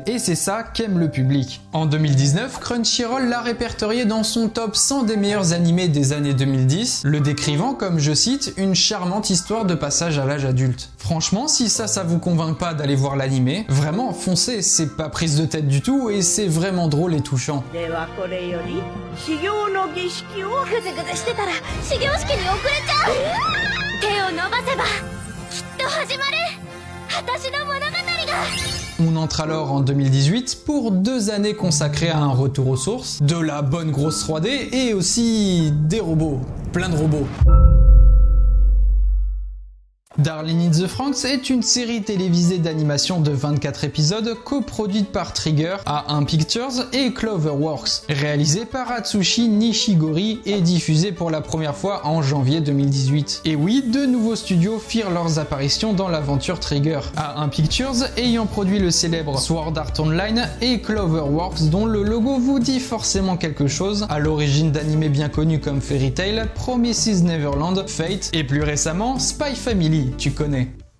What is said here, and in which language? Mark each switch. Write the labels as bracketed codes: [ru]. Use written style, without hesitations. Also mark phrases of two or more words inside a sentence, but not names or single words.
[fr] Et c'est ça qu'aime le public. En 2019, Crunchyroll l'a répertorié dans son top 100 des meilleurs animés des années 2010, le décrivant comme, je cite, une charmante histoire de passage à l'âge adulte. Franchement, si ça vous convainc pas d'aller voir l'animé, vraiment foncez, c'est pas prise de tête du tout et c'est vraiment drôle et touchant. [ja] ではこれより修行の儀式をぐずぐずしてたら修行式に遅れちゃう。手を伸ばせばきっと始まる。私の物語が。 [fr] On entre alors en 2018 pour 2 années consacrées à un retour aux sources, de la bonne grosse 3D et aussi des robots, plein de robots. Darling in the Franxx est une série télévisée d'animation de 24 épisodes coproduite par Trigger, A1 Pictures et Cloverworks, réalisée par Atsushi Nishigori et diffusée pour la première fois en janvier 2018. Et oui, de nouveaux studios firent leurs apparitions dans l'aventure Trigger, A1 Pictures ayant produit le célèbre Sword Art Online et Cloverworks dont le logo vous dit forcément quelque chose, à l'origine d'animés bien connus comme Fairy Tail, Promises Neverland, Fate et plus récemment Spy Family, tu connais.